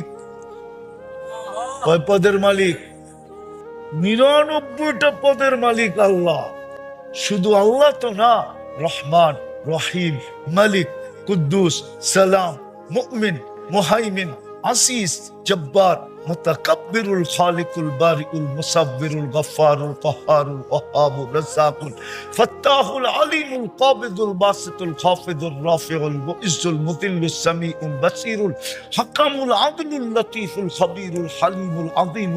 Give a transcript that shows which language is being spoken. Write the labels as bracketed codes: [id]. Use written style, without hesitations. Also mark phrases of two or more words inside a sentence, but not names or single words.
[bn] কয় পদের মালিক? 99টা পদের মালিক আল্লাহ। শুধু আল্লাহ তো না, রহমান, রহিম, মালিক, কুদ্দুস, সালাম, মুমিন, মুহাইমিন, আসিস, জব্বার, মুতাকাব্বিরুল, খালিকুল, বারিউল, মুসাব্বিরুল, গফফারুল, কাহ্হারুল, ওয়াহ্হাবুর, রাজ্জাকুল, ফাত্তাহুল, আলিমুল, কাবিদুল, বাসিতুল, খাফিদুল, রাফিউল, মুইজ্জুল, মুদিল্লুস, সামিউল, বাসিরুল, হাকামুল, আদলুল, লতীফুল, খবীরুল, হালিমুল, আযীমুল,